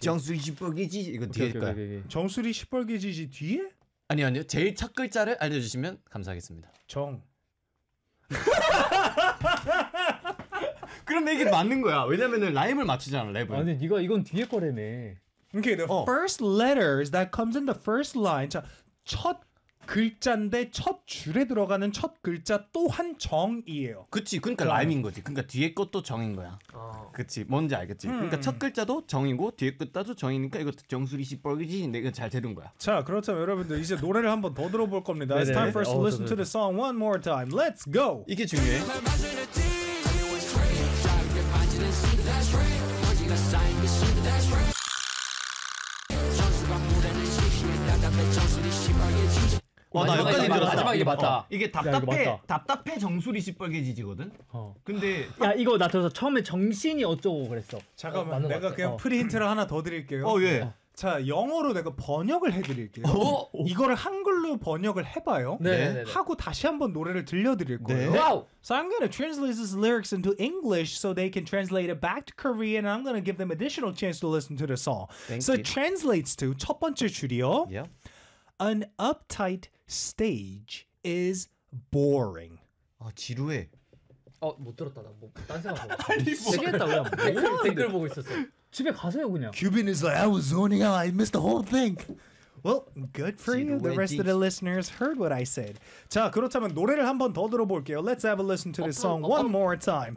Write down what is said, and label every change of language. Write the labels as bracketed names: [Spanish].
[Korean] 정수리 시뻘개지 이거 오케이, 뒤에 오케이, 거야. 오케이, 오케이. 정수리 시뻘개지지 뒤에? 아니 아니요, 제일 첫 글자를 알려주시면 감사하겠습니다. 정. 그럼 이게 맞는 거야. 왜냐면은 라임을 맞추잖아, 랩을. 아니 네가 이건 뒤에 거래네. [English] Okay, the first letters that comes in the first line. [Korean] 자, 첫 글자인데 첫 줄에 들어가는 첫 글자 또한 정이에요. 그치, 그러니까 라임인 거지. 그러니까 뒤에 것도 정인 거야. 어. 그치, 뭔지 알겠지. 그러니까 첫 글자도 정이고 뒤에 것도 정이니까 이것도 정수리 씨 뻘기지. 내가 잘 들은 거야. 자, 그렇다면 여러분들 이제 노래를 한번 더 들어볼 겁니다. [English] It's time for us to listen to the song one more time. Let's go. [Korean] 이게 중요해. 와, 나 여기까지 들었어. 마지막 이게 맞다. 어. 이게 답답해. 야, 맞다. 답답해 정수리 시뻘개지지거든. 어. 근데 야 이거 나 들어서 처음에 정신이 어쩌고 그랬어. 잠깐만. 내가 그냥 어. 프리힌트를 하나 더 드릴게요. 어 예. 자 영어로 내가 번역을 해드릴게요. 어? 이거를 한글로 번역을 해봐요. 네. 하고 다시 한번 노래를 들려드릴 거예요. 네. [English] Wow. So I'm gonna translate these lyrics into English so they can translate it back to Korean. And I'm gonna give them additional chance to listen to the song. Thank so you. It translates to [Korean] 첫 번째 줄이요. [English] Yeah. An uptight stage is boring. [Korean] 아 지루해. 어 못 들었다 나 뭐 딴 생각 하고. 시계했다 그냥 뭐 댓글 보고 있었어. 집에 가세요 그냥. [English] Cuban is like I was zoning out. I missed the whole thing. Well, good for you. The rest of the listeners heard what I said. [Korean] 자 그렇다면 노래를 한 번 더 들어볼게요. [English] Let's have a listen to this song one more time.